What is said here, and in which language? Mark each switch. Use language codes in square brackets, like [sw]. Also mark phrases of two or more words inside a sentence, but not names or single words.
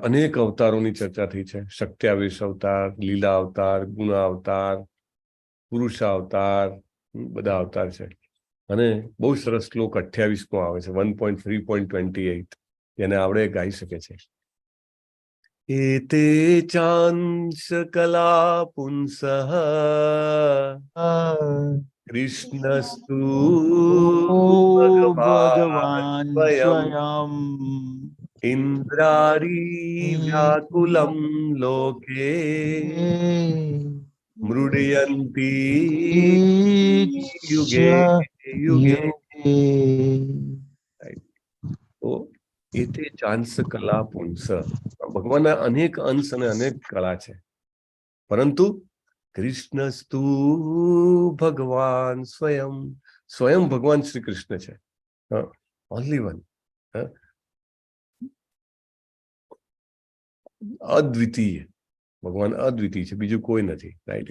[gu] અનેક અવતારોની ચર્ચા થઈ છે. શક્ત્યાવેશ અવતાર, લીલા અવતાર, ગુણ અવતાર, પુરુષા અવતાર, બધા અવતાર છે. અને બહુ સરસ શ્લોક 28મો આવે છે, 1.3.28, જેને આવડે ગાઈ શકે છે. [sa] एते चांस कला पुंसः कृष्णस्तु भगवान् भगवान् स्वयं स्वयं इंद्रारी व्याकुलं लोके मृडयन्ति युगे युगे. [gu] તો [sa] એતે ચાંસ કલા પુંસ, [gu] ભગવાનના અનેક અંશ અને અનેક કળા છે, પરંતુ [sa] કૃષ્ણસ્તુ ભગવાન સ્વયં, [gu] સ્વયં ભગવાન શ્રી કૃષ્ણ છે, [en] only one, [gu] અદ્વિતીય, ભગવાન અદ્વિતીય છે, બીજું કોઈ નથી, રાઈટ?